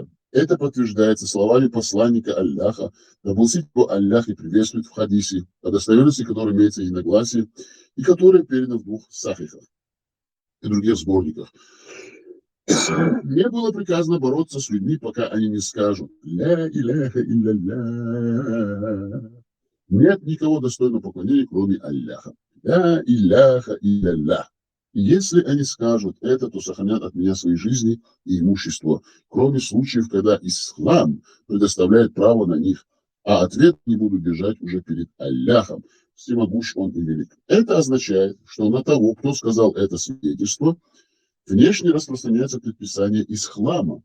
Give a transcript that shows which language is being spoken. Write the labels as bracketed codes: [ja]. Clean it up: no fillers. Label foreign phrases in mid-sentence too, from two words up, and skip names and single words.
[ru] Это подтверждается словами посланника Аллаха, да благословит его Аллах и приветствует, в хадисе, о достоверности которой имеется единогласие, и которое передано в двух сахихах и других сборниках. Мне было приказано бороться с людьми, пока они не скажут: [ar] «لا إله إلا الله». [ru] Нет никого достойного поклонения, кроме Аллаха. [ar] «لا إله إلا الله». [ru] И если они скажут это, то сохранят от меня свои жизни и имущество, кроме случаев, когда ислам предоставляет право на них, а ответ не буду держать уже перед Аллахом, всемогущ он и велик. Это означает, что на того, кто сказал это свидетельство, внешне распространяется предписание ислама.